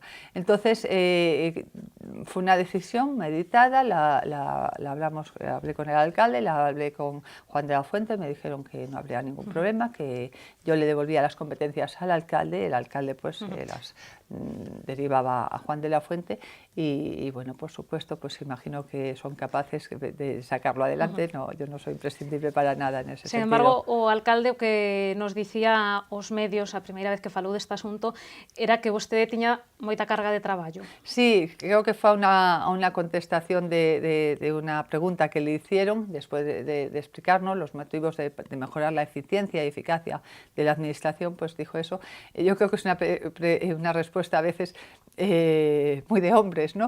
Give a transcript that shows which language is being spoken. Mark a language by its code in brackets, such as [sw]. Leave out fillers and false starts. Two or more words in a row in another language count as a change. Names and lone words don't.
[es] Entonces fue una decisión meditada, hablé con el alcalde, la hablé con Juan de la Fuente, me dijeron que no habría ningún problema, que yo le devolvía las competencias al alcalde, el alcalde pues las derivaba a Juan de la Fuente, y bueno, por supuesto, pues imagino que son capaces de sacarlo adelante. No, yo no soy imprescindible para nada en ese sentido. [gl] Sin embargo, o alcalde, o que nos dicía aos medios a primeira vez que falou deste asunto era que vostede tiña moita carga de traballo. [es] Sí, creo que fue una contestación de una pregunta que le hicieron después de explicarnos los motivos de mejorar la eficiencia y eficacia de la administración, pues dijo eso. Yo creo que es una respuesta a veces muy de hombres, ¿no?